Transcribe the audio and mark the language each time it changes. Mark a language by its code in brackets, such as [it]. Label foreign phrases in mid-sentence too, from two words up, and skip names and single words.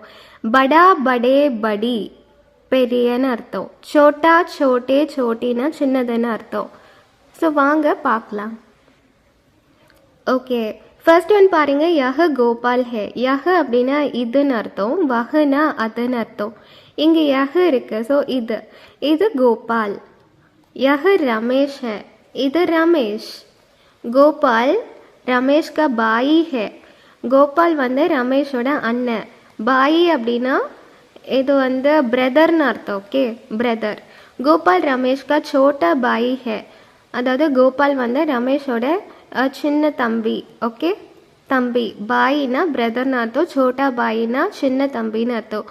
[hi] बड़ा बड़े बड़ी [ta] பெரியன்னு அர்த்தம், [hi] छोटा छोटे [ta] சோட்டினா சின்னதுன்னு அர்த்தம். ஸோ வாங்க பார்க்கலாம். ஓகே, [en] first one [ta] பாருங்க, [hi] यह गोपाल है. [ta] யஹ அப்படின்னா இதுன்னு அர்த்தம், வஹனா அதுன்னு அர்த்தம். இங்கே யஹ இருக்கு, ஸோ இது கோபால். [hi] यह रमेश है, इधर रमेश. गोपाल रमेश का भाई है. [ta] गोपाल வந்து ரமேஷோட அண்ணன். பாயி அப்படின்னா இது வந்து பிரதர்னு அர்த்தம். ஓகே, பிரதர். [hi] गोपाल रमेश का छोटा भाई है, [ta] அதாவது கோபால் வந்து ரமேஷோட சின்ன தம்பி. ஓகே, தம்பி. பாயினா பிரதர்னு அர்த்தம், சோட்டா பாயினா சின்ன தம்பின்னு அர்த்தம்.